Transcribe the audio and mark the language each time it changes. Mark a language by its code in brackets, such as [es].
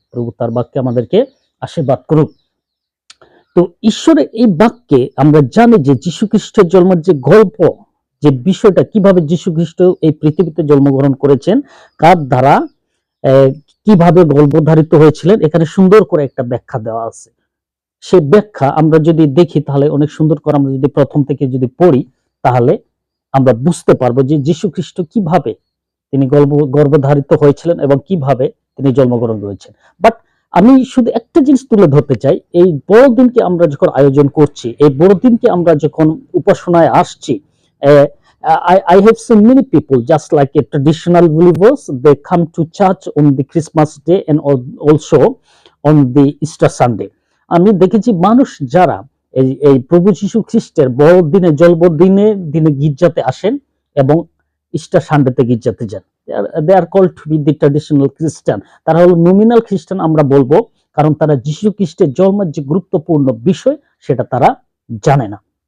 [bn] প্রভু তার বাক্যে আমাদেরকে আশীর্বাদ করুক। তো ঈশ্বরের এই বাক্যে আমরা জানি যে যীশু খ্রিস্টের জন্মের যে গল্প, যে বিষয়টা কিভাবে যীশু খ্রিস্ট এই পৃথিবীতে জন্মগ্রহণ করেছেন, কার দ্বারা কিভাবে গর্ভধারিত হয়েছিলেন, এখানে সুন্দর করে একটা ব্যাখ্যা দেওয়া আছে। সেই ব্যাখ্যা আমরা যদি দেখি তাহলে অনেক সুন্দর করে, আমরা যদি প্রথম থেকে যদি পড়ি তাহলে আমরা বুঝতে পারবো যে যীশু খ্রিস্ট কিভাবে তিনি গর্ভধারিত হয়েছিলেন এবং কিভাবে তিনি জন্মগ্রহণ করেছেন। বাট আমি শুধু একটা জিনিস তুলে ধরতে চাই, এই বড়দিনকে আমরা যখন আয়োজন করছি, এই বড়দিনকে আমরা যখন উপাসনায় আসছি, [en] I have seen many people, just like a traditional believers, they come to church on the Christmas day and also on the Easter Sunday. [bn] আমি দেখেছি মানুষ যারা এই প্রভু যীশু খ্রিস্টের বড়দিনে জন্মদিনে গির্জাতে আসেন এবং ইস্টার সানডেতে গির্জাতে যান। [en] They are called to be the traditional Christian. [bn] তারা হলো নমিনাল খ্রিস্টান আমরা বলবো, কারণ তারা যীশু খ্রিস্টের জন্মের যে গুরুত্বপূর্ণ বিষয় সেটা তারা জানে না।